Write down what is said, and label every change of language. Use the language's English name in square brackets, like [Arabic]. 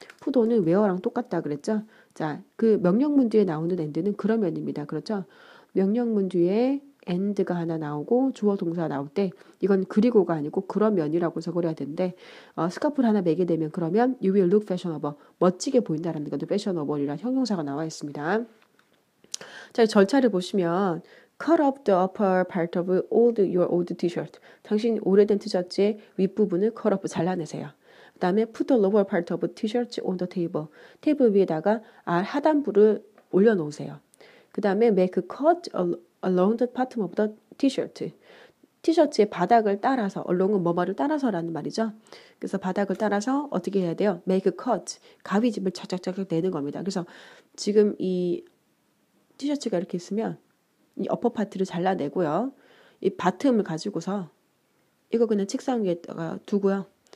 [Korean] 푸도는 웨어랑 똑같다 그랬죠. 자, 그 명령문 뒤에 나오는 and는 그러면입니다. 그렇죠. 명령문 뒤에 and가 하나 나오고 주어 동사 나올 때 이건 그리고가 아니고 그러면이라고 해석을 해야 되는데 스카프를 하나 매게 되면 그러면 [English] you will look fashionable [Korean] 멋지게 보인다라는 것도 fashionable이라는 형용사가 나와 있습니다. [English] 자, 절차를 보시면 cut off the upper part of your old t-shirt [Korean] 당신 오래된 티셔츠의 윗부분을 [English] cut off [Korean] 잘라내세요. [English] 그 다음에 put the lower part of t-shirt on the table [Korean] 테이블 위에다가 하단부를 올려놓으세요. [English] 그 다음에 make a cut along the bottom of the t-shirt. [Korean] 티셔츠의 바닥을 따라서, along은 뭐뭐를 따라서라는 말이죠. 그래서 바닥을 따라서 어떻게 해야 돼요? [English] make a cut. [Korean] 가위집을 착착착 내는 겁니다. 그래서 지금 이 티셔츠가 이렇게 있으면 이 어퍼 파트를 잘라내고요. 이 바텀을 가지고서 이거 그냥 책상 위에다가 두고요.